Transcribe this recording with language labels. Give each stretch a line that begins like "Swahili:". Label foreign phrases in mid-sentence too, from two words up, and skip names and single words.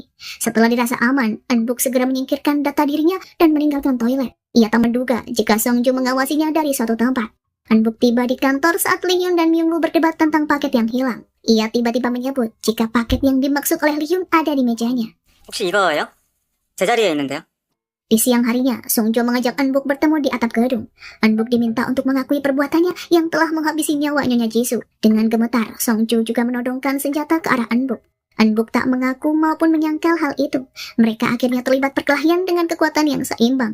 Indonesian: Setelah dirasa aman, An-buk segera menyingkirkan data dirinya dan meninggalkan toilet. Ia tak menduga jika Song-ju mengawasinya dari suatu tempat. An-buk tiba di kantor saat Lee Hyun dan Myung-woo berdebat tentang paket yang hilang. Ia tiba-tiba menyebut jika paket yang dimaksud oleh Lee Hyun ada di mejanya.
Korean: 혹시 이거예요? 제 자리에 있는데요.
Indonesian: Di siang harinya, Song-jo mengajak An-buk bertemu di atap gedung. An-buk diminta untuk mengakui perbuatannya yang telah menghabisi nyawa Nyonya Jisoo. Dengan gemetar, Song-jo juga menodongkan senjata ke arah An-buk. An-buk tak mengaku maupun menyangkal hal itu. Mereka akhirnya terlibat perkelahian dengan kekuatan yang seimbang.